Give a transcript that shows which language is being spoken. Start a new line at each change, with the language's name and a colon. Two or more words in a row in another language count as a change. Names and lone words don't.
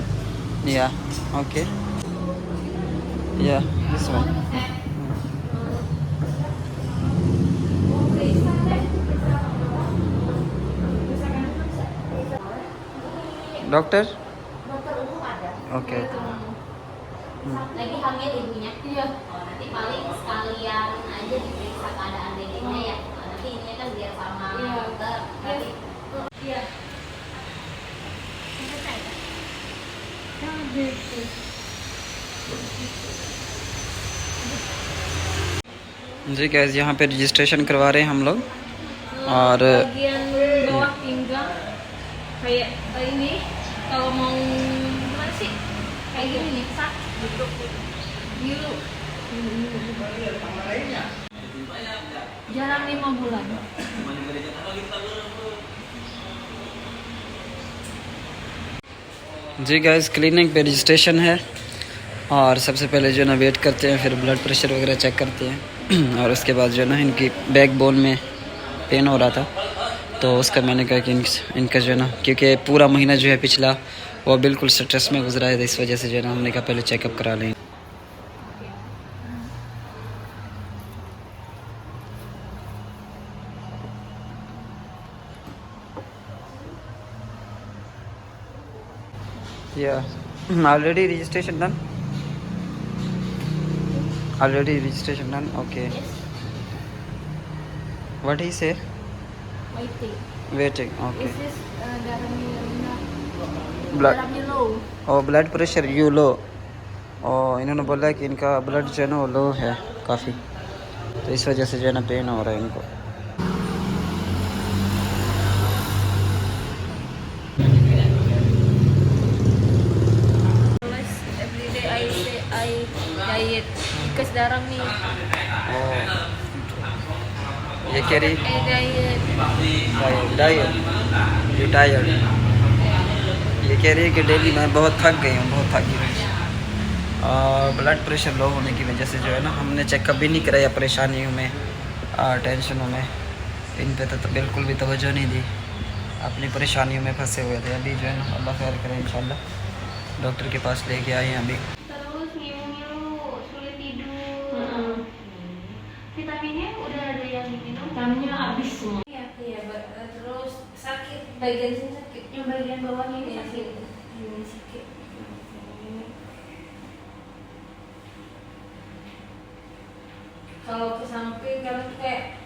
English: yeah okay, yeah this one. doctor okay.
Indonesian: Lagi hamil ibunya. Iya. Oh, nanti paling sekalian aja diperiksa keadaan dedeknya ya. Nanti ini kan biar sama dokter. Nanti iya.
Urdu: جی گائز، یہاں پہ رجسٹریشن کروا رہے ہیں ہم لوگ. और
Indonesian: Bagian bawah pinggang kayak ini kalau mau gimana sih? Kayak gini nih, sak gitu. Biru. Jalan 5 bulan.
Urdu: جی گائز، کلینک پہ رجسٹریشن ہے، اور سب سے پہلے جو ہے نا ویٹ کرتے ہیں، پھر
English: blood pressure
Urdu: وغیرہ چیک کرتے ہیں. اور اس کے بعد جو ہے نا ان کی بیک بون میں پین ہو رہا تھا، تو اس کا میں نے کہا کہ ان کا جو ہے نا، کیونکہ پورا مہینہ جو ہے پچھلا وہ بالکل سٹریس میں گزرا ہے، تو اس وجہ سے جو ہے نا ہم نے کہا پہلے چیک اپ کرا لیں.
English: Yeah, already registration done. Already registration done. Okay. What he say? Waiting. Waiting. Okay. This is darahnya Blood.
Indonesian: darahnya low.
Urdu: اور
English: blood pressure you low,
Urdu: اور انہوں نے بولا کہ ان کا بلڈ جو ہے نا وہ لو ہے کافی، تو اس وجہ سے جو ہے نا پین ہو رہا ہے ان کو.
English: Every day I say I diet because
Indonesian: darah nih.
Urdu: یہ کہہ رہی
English: I diet. diet, you tired.
Urdu: یہ کہہ رہی ہے کہ ڈیلی میں بہت تھک گئی ہوں، بہت تھک گئی ہوں. اور
English: blood pressure low
Urdu: ہونے کی وجہ سے جو ہے نا ہم نے چیک اپ بھی نہیں کرایا، پریشانیوں میں ٹینشنوں میں ان پہ تو بالکل بھی توجہ نہیں دی، اپنی پریشانیوں میں پھنسے ہوئے تھے. ابھی جو ہے نا اللہ خیر کرے، ان شاء اللہ ڈاکٹر کے پاس لے کے آئے ہیں ابھی.
Indonesian: Terus ngilu-ngilu, sulit tidur. Vitaminnya udah ada yang diminum. Vitaminnya habis semua. Iya, terus sakit bagian sini sakit. Yang bagian bawahnya ini sakit. Ini sakit. Kalau ke samping kan kayak